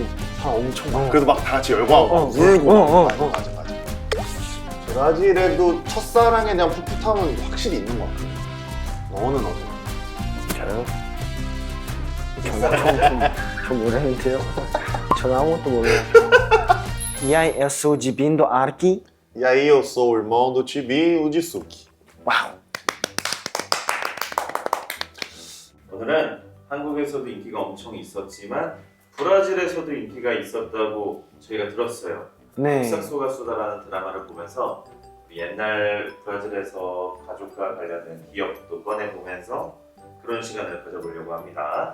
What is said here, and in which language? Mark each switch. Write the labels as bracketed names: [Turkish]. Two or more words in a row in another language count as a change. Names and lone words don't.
[Korean] 사람 엄청 많아. 그래도 막 다 같이 열광하고 어, 울고. 어, 맞아, 어. 맞아. 브라질에도 첫사랑에 대한 풋풋함은 확실히 있는 것 같아. 너는 어때? 저요? 저 모르는데요. 저는 아무것도 몰라요. [Portuguese] E aí, eu sou de Bindo Arqui. E aí, eu sou o irmão do Tibi, o de Suki. [Korean] 와우. 오늘은 한국에서도 인기가 엄청 있었지만 브라질에서도 인기가 있었다고 저희가 들었어요. 네. 폭삭소가수다라는 드라마를 보면서 옛날 브라질에서 가족과 관련된 기억도 꺼내보면서 그런 시간을 가져보려고 합니다.